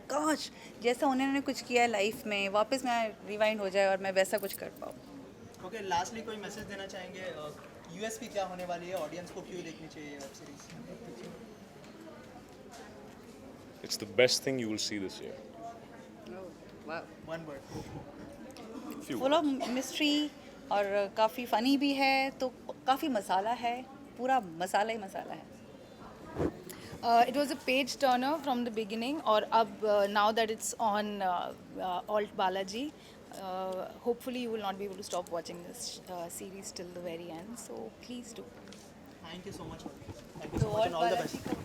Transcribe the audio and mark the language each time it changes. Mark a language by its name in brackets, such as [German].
[Hindi] काश जैसा उन्होंने कुछ किया है लाइफ में वापस मैं रिवाइंड हो जाए और मैं वैसा कुछ कर पाऊँ। ओके, लास्टली कोई मैसेज देना चाहेंगे? यूएसपी क्या होने वाली है, ऑडियंस को क्यों देखनी चाहिए web series? [English] It's the best thing you will see this year. One word. Full of mystery [Hindi] और काफ़ी फ़नी भी है, तो काफ़ी मसाला है, पूरा मसाला ही मसाला है। [English] It was a page turner from the beginning, और अब now that it's on Alt Balaji, hopefully you will not be able to stop watching this series till the very end. So please do. Thank you so much. Thank you so much and all the best.